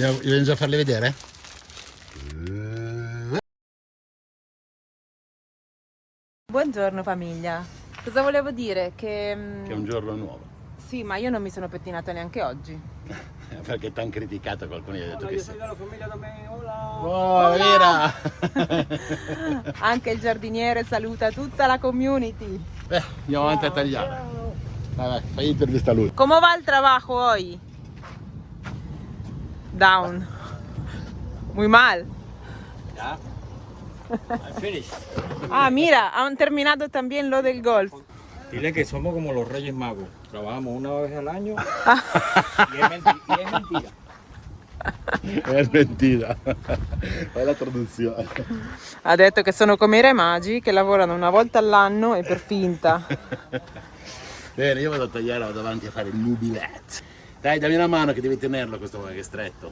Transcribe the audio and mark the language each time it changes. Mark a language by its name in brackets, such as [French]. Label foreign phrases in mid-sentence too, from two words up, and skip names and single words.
[Italian] Vogliamo già farle vedere? Buongiorno famiglia. Cosa volevo dire? Che Che è un giorno nuovo. sì, ma io non mi sono pettinata neanche oggi. Perché t'hanno criticato, qualcuno gli ha detto [Spanish] Hola, [Italian] che [Spanish] yo [Italian] sì. [Spanish] soy de la familia también, hola. Oh, Vera! [Italian] Anche il giardiniere saluta tutta la community. Andiamo avanti a tagliare. Vai, fai intervista a lui. [Spanish] ¿Cómo va el trabajo hoy? Down. Muy mal. Ya. [English] I'm finished. [Spanish] Ah, mira, han terminado también lo del golf. Dile que somos como los Reyes Magos. Trabajamos una vez al año Ah. y es mentira. [Italian] È mentira. Fai la traduzione. Ha detto che sono come i re magi che lavorano una volta all'anno e per finta. Bene, io vado a tagliare, vado avanti a fare il nubilet. Dai, dammi una mano che devi tenerlo questo qua che è stretto.